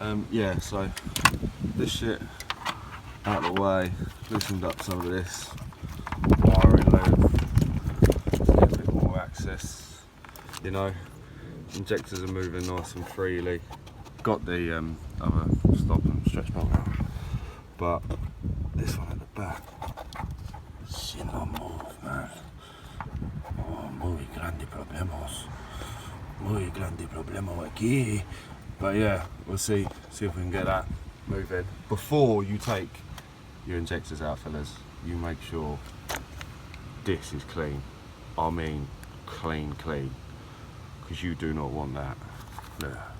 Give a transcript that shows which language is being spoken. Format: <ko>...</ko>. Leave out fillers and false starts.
<en>Yeah, so this shit out of the way, loosened up some of this wiring loop, get a bit more access. You know, injectors are moving nice and freely. Got the other stop and stretch bolt out, but this one at the back, she don't move, man.</en> <es>Oh, muy grande problemos. Muy grande problema aquí.</es> <en>But yeah, we'll see if we can get that moving. Before you take your injectors out, fellas, you make sure this is clean. I mean clean, because you do not want that. Look.</en>